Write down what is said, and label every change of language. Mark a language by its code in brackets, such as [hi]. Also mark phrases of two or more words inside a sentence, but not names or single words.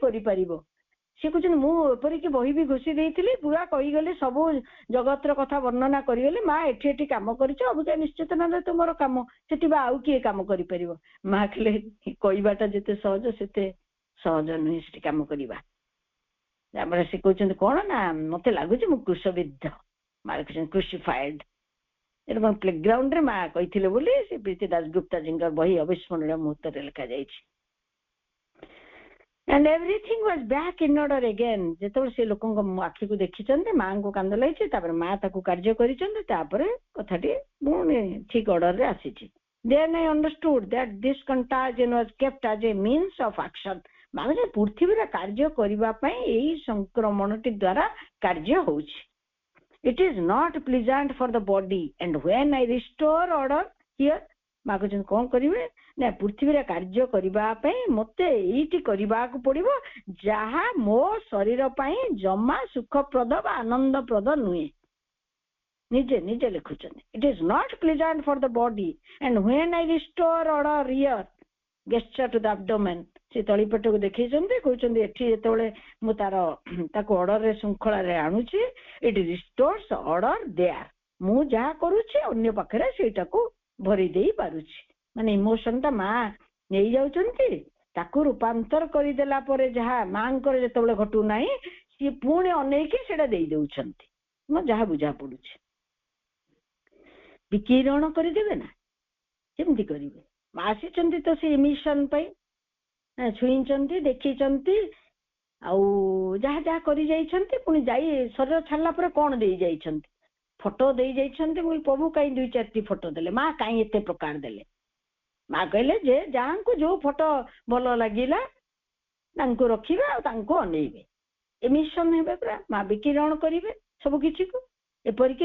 [or] କରିପାରିବ ସେ କହୁଛନ୍ତି ମୁଁ ଏପରିକି ବହି ବି ଘୋଷି ଦେଇଥିଲି ପୁରା କହିଗଲେ ସବୁ ଜଗତର କଥା ବର୍ଣ୍ଣନା କରିଗଲେ ମା ଏଠି କାମ କରିଛ ଅବିକା ନିଶ୍ଚେତନାରେ ତୁମର କାମ ସେଠି ବା ଆଉ କିଏ କାମ କରିପାରିବ ମା କହିଲେ କହିବାଟା ଯେତେ ସହଜ ସେତେ ସହଜ ନୁହେଁ ସେଠି କାମ କରିବା ତାପରେ ସେ କହୁଛନ୍ତି କଣ ନା ମତେ ଲାଗୁଛି ମୁଁ କୃଷବିଦ୍ଧ ମା କହୁଛନ୍ତି କ୍ରୁସିଫାଏଡ ଏଟା ମୋ ପ୍ଲେଗ୍ରାଉଣ୍ଡ ରେ ମା କହିଥିଲେ ବୋଲି ସେ ପ୍ରୀତି ଦାସଗୁପ୍ତା ଜୀଙ୍କର ବହି ଅବିସ୍ମରଣୀୟ ମୁହୂର୍ତ୍ତରେ ଲେଖାଯାଇଛି [en] and everything was back in order again [or] ଯେତେବେଳେ ସେ ଲୋକଙ୍କ ଆଖିକୁ ଦେଖିଛନ୍ତି ମାଙ୍କୁ କାନ୍ଦ ଲାଗିଛି ତାପରେ ମା ତାକୁ କାର୍ଯ୍ୟ କରିଛନ୍ତି ତାପରେ କଥାଟି ପୁଣି ଠିକ ଅର୍ଡରରେ ଆସିଛି [en] then I understood that this contagion was kept as a means of action [or] ମାନେ ପୃଥିବୀରେ କାର୍ଯ୍ୟ କରିବା ପାଇଁ ଏଇ ସଂକ୍ରମଣଟି ଦ୍ୱାରା କାର୍ଯ୍ୟ ହଉଛି [en] it is not pleasant for the body and when I restore order here [or] ମା କହୁଛନ୍ତି କଣ କରିବେ ନା ପୃଥିବୀରେ କାର୍ଯ୍ୟ କରିବା ପାଇଁ ମତେ ଏଇଠି କରିବାକୁ ପଡିବ ଯାହା ମୋ ଶରୀର ପାଇଁ ଜମା ସୁଖପ୍ରଦ ବା ଆନନ୍ଦପ୍ରଦ ନୁହେଁ ନିଜେ ଲେଖୁଛନ୍ତି [en] it is not pleasant for the body and when I restore order here gesture to the abdomen [or] ସେ ତଳିପେଟକୁ ଦେଖେଇଛନ୍ତି କହୁଛନ୍ତି ଏଠି ଯେତେବେଳେ ମୁଁ ତାକୁ ଅର୍ଡରରେ ଶୃଙ୍ଖଳାରେ ଆଣୁଛି [en] it restores order there [or] ମୁଁ ଯାହା କରୁଛି ଅନ୍ୟ ପାଖରେ ସେଇଟାକୁ ଭରି ଦେଇ ପାରୁଛି ମାନେ ଇମୋସନ ଟା ମା ନେଇଯାଉଛନ୍ତି ତାକୁ ରୂପାନ୍ତର କରିଦେଲା ପରେ ଯାହା ମାଙ୍କର ଯେତେବେଳେ ଘଟୁନାହିଁ ସିଏ ପୁଣି ଅନେଇକି ସେଇଟା ଦେଇ ଦେଉଛନ୍ତି ମୁଁ ଯାହା ବୁଝା ପଡୁଛି ବିକିରଣ କରିଦେବେ ନା କେମିତି କରିବେ ମା ଆସିଛନ୍ତି ତ ସେ ଇମିଶନ ପାଇଁ ଛୁଇଁଛନ୍ତି ଦେଖିଛନ୍ତି ଆଉ ଯାହା ଯାହା କରି ଯାଇଛନ୍ତି ପୁଣି ଯାଇ ଶରୀର ଛାଡିଲା ପରେ କଣ ଦେଇ ଯାଇଛନ୍ତି ଫଟୋ ଦେଇ ଯାଇଛନ୍ତି ମୁଁ ପ୍ରଭୁ କାହିଁ 2-4ଟି ଫଟୋ ଦେଲେ ମା କାହିଁ ଏତେ ପ୍ରକାର ଦେଲେ ମା କହିଲେ ଯେ ଯାହାଙ୍କୁ ଯୋଉ ଫଟୋ ଭଲ ଲାଗିଲା ତାଙ୍କୁ ରଖିବେ ଆଉ ତାଙ୍କୁ ଅନେଇବେ ଏମିଶନ ହେବେ ପୁରା ମା ବିକିରଣ କରିବେ ସବୁ କିଛିକୁ ଏପରିକି